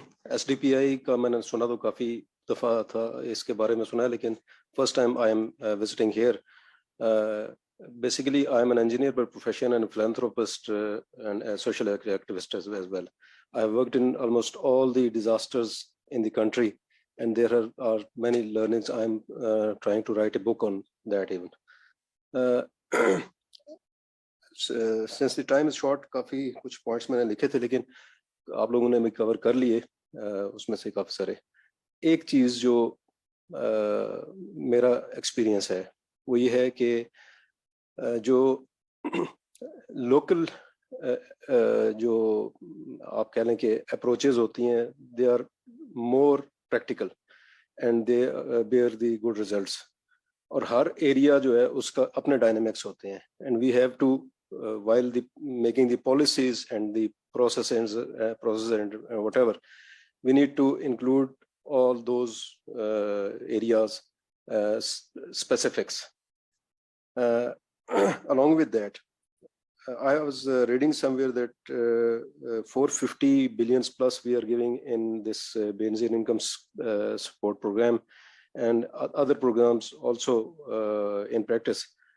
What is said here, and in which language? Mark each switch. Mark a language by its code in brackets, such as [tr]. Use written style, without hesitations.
[hi] SDPI का मैंने सुना तो काफी दफा था, इसके बारे में सुना है, लेकिन [en] first time I am visiting here. Basically, I am an engineer by profession and a philanthropist and a social activist as well. I have worked in almost all the disasters in the country, and there are many learnings. I am trying to write a book on that even. Since the time is short, [hi] काफी कुछ points मैंने लिखे थे, लेकिन आप लोगों ने भी cover कर लिए, उसमें से काफी सारे. एक चीज जो मेरा एक्सपीरियंस है वो ये है कि जो लोकल जो आप कह लें कि अप्रोचेस होती हैं, [en] they are more practical and they bear the good results, [hi] और हर एरिया जो है उसका अपने डायनामिक्स होते हैं, [en] And we have to while making the policies and the processes and whatever, we need to include all those areas specifics. Along with that, I was reading somewhere that 450 billions plus we are giving in this Benazir income support program and other programs also in practice.